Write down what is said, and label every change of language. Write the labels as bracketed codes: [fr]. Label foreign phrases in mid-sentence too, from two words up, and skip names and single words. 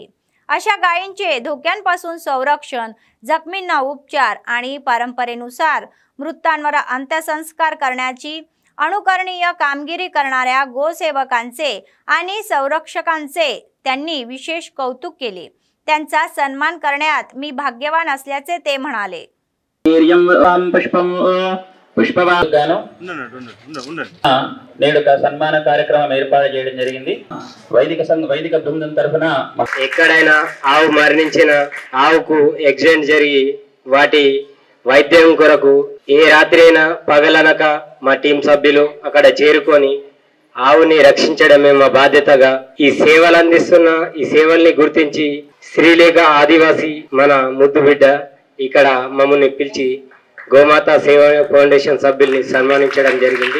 [mr] अशा गायींचे धोक्यांपासून संरक्षण, जखमींना उपचार आणि परंपरेनुसार मृतांवर अंत्यसंस्कार करण्याची अनुकरणीय कामगिरी करणाऱ्या गोसेवकांचे आणि संरक्षकांचे त्यांनी विशेष कौतुक केले। त्यांचा सन्मान करण्यात मी भाग्यवान असल्याचे ते म्हणाले। [te] నేడు సన్మాన కార్యక్రమం ఏర్పాటు చేయడం జరిగింది। వైదిక బృందం తరఫున ఎక్కడైనా ఆవు మరణించిన ఆవుకు యాక్సిడెంట్ జరిగి వాటి వైద్యం కొరకు ఏ రాత్రి అయినా పగలనక మా టీం సభ్యులు అక్కడ చేరుకొని ఆవుని రక్షించడమే మా బాధ్యతగా ఈ సేవలు అందిస్తున్న ఈ సేవల్ని గుర్తించి శ్రీలేఖ ఆదివాసి మన ముద్దు బిడ్డ ఇక్కడ మమ్మల్ని పిలిచి గోమాత సేవ ఫౌండేషన్ సభ్యుల్ని సన్మానించడం జరిగింది।